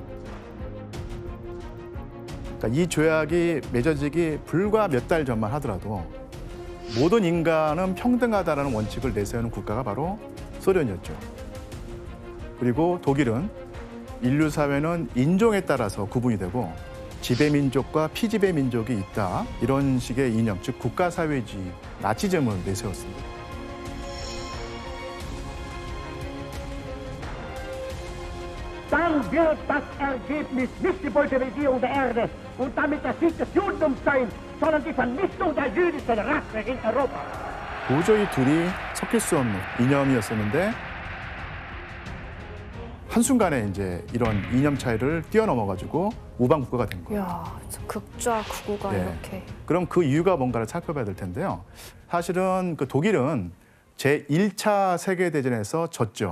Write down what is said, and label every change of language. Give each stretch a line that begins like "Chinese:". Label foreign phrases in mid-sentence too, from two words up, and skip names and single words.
Korean: 그러니까 이 조약이 맺어지기 불과 몇 달 전만 하더라도 모든 인간은 평등하다는 원칙을 내세우는 국가가 바로 소련이었죠. 그리고 독일은 인류 사회는 인종에 따라서 구분이 되고 지배민족과 피지배민족이 있다. 이런 식의 이념, 즉 국가사회주의, 나치즘을 내세웠습니다.
German: Dann wird das Ergebnis nicht die Bolschewisierung der Erde und damit der Sieg des Judentums sein, sondern die Vernichtung der jüdischen Rasse in Europa.
Korean: 도저히 둘이 섞일 수 없는 이념이었었는데 한순간에 이제 이런 이념 차이를 뛰어넘어가지고 우방 국가가 된 거예요. 이야, 극좌 극우가 네. 이렇게. 그럼 그 이유가 뭔가를 살펴봐야 될 텐데요. 사실은 그 독일은 제1차 세계대전에서 졌죠.